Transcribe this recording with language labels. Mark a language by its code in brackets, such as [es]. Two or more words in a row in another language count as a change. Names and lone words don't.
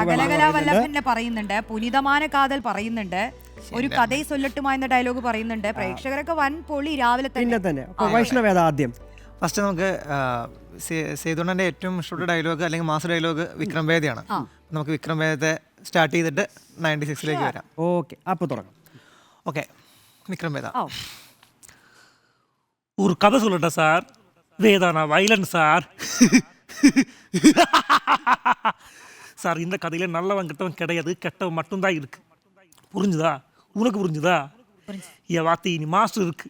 [ml] സകലകലാവല്ലഭനെ പറയുന്നുണ്ട്, [ta] புனிதமான காதல் [ml] പറയുന്നുണ്ട്, [ta] ஒரு கதை சொல்லட்டுமா [ml] എന്ന ഡയലോഗ് പറയുന്നുണ്ട്. പ്രേക്ഷകരൊക്കെ വൻ പൊളി രാവിലെ തന്നെ. വൈഷ്ണവ് ഏതാ ആദ്യം? ഫസ്റ്റ് നമുക്ക് സേതുണ്ണന്റെ ഏറ്റവും ഇഷ്ടപ്പെട്ട ഡയലോഗ് അല്ലെങ്കിൽ [en] master dialogue [ml] വിക്രം വേദയാണ്. നമുക്ക് വിക്രം വേദത്തെ സ്റ്റാർട്ട് ചെയ്തിട്ട് 96-ലേക്ക് വരാം. ഓക്കെ, അപ്പൊ തുടങ്ങാം. ഓക്കെ, [ta] விக்ரம் வேதா. ஒரு கதை சொல்லட்டா சார்? வேதானா வைலண்ட் சார். சார், இந்த கதையில நல்லவன் கெட்டவன் கிடையாது, கெட்டவன் மட்டும்தான் இருக்கு. புரிஞ்சுதா? உனக்கு புரிஞ்சுதா? என் வாத்தி நீ மாஸ்டர் இருக்கு.